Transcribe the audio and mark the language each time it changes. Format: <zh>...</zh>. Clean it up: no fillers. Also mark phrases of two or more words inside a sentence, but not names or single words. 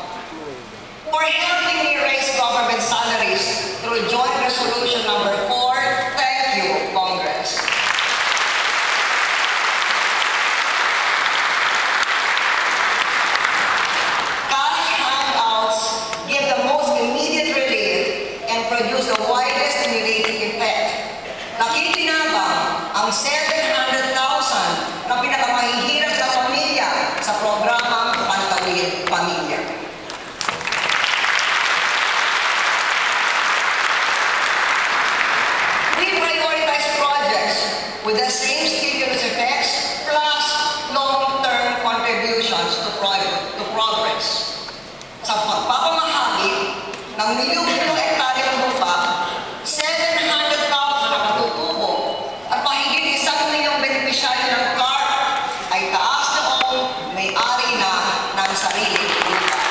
<en>For helping me raise government salaries through Joint Resolution number 4, thank you, Congress. Cash handouts give the most immediate relief and produce the widest stimulating effect.</en> <tl>Nakikinabang ang 700,000 na pinakamahihirap na pamilya sa programang Pantawid Pamilya.</tl> <en>We prioritize projects with the same stimulus effects plus long-term contributions to progress.</en> <tl>Sa pagpapamahagi ng milyong-milyong hektarya ng lupa, 700,000 na katutubo at mahigit 1 milyong benepisyaryo ng CARP ay taas noong may-ari na ng sariling lupa.</tl>